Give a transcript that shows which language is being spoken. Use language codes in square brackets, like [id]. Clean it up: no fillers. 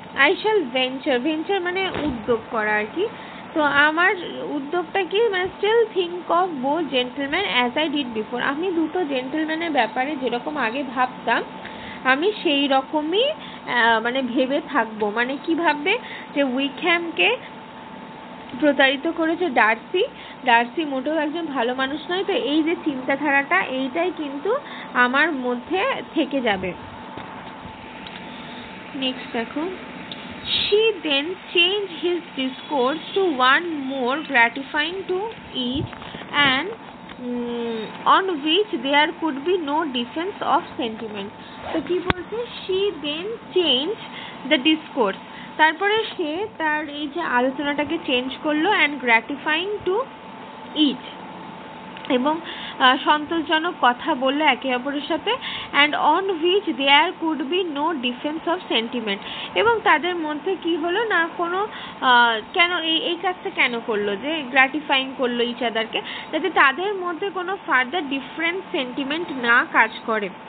[en] I shall venture [bn] মানে উদ্যোগ করা আর কি। তো আমার উদ্যোগটা কি, মানে [en] still think of both gentleman as I did before, [bn] আমি দুটো জেন্টলম্যানের ব্যাপারে যেরকম আগে ভাবতাম আমি সেই রকমই মানে ভেবে থাকবো। মানে কি ভাববে, যে উইকহ্যামকে প্রতারিত করেছে ডার্সি মোটেও একজন ভালো মানুষ নয়, তো এই যে চিন্তাধারাটা এইটাই কিন্তু আমার মধ্যে থেকে যাবে। [en] Next দেখো, she then changed his discourse to one more gratifying to each, and on which there could be no defense of sentiment. [bn] তো কি বলছে, [en] she then changed the discourse, [bn] তারপরে সে তার এই যে আলোচনাটাকে চেঞ্জ করলো, [en] and gratifying to each, [bn] এবং সন্তোষজনক কথা বললো একে অপরের সাথে, [en] and on which there could be no defence of sentiment, [bn] এবং তাদের মধ্যে কি হলো না, কোনো কেন এই কাজটা কেন করলো, যে গ্র্যাটিফাইং করলো ইচ আদারকে, যাতে তাদের মধ্যে কোনো ফার্দার ডিফারেন্ট সেন্টিমেন্ট না কাজ করে।